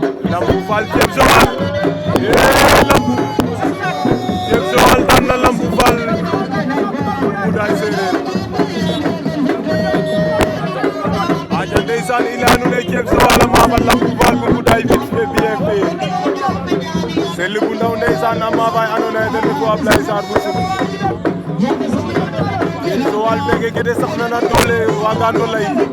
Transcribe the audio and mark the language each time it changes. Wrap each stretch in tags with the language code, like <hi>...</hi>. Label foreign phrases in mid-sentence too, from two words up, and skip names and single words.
<wo>Lamp Fall Thieb Joal. Yee, Lamp. Thieb Joal daan na Lamp Fall bu Mboudaye Sereer. Aja ndeysaan, i leya nuun ee Thieb Joal a maafa Lamp Fall bu Mboudaye</wo> <fr>vite fait, bien fait.</fr> <wo>Seli bu ndaw ndeysaan a maafa andoona yee ten refu Ablaye Sarr bu Sum. Thieb Joal feke ke ta saxna na doole waaga no lay.</wo>